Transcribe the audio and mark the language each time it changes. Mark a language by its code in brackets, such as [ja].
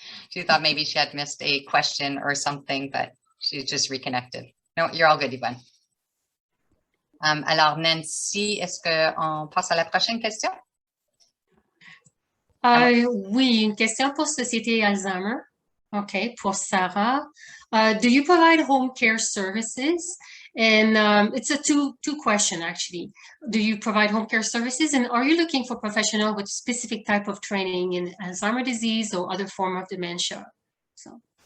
[en] She thought maybe she had missed a question or something, but she's just reconnected. No, you're all good, Yvonne. [fr] Alors, Nancy, est-ce qu'on passe à la prochaine question? Oui, une question pour Société Alzheimer. OK, pour Sarah. [en] Do you provide home care services? And it's a two question, actually. Do you provide home care services? And are you looking for professional with specific type of training in Alzheimer's disease or other form of dementia? So.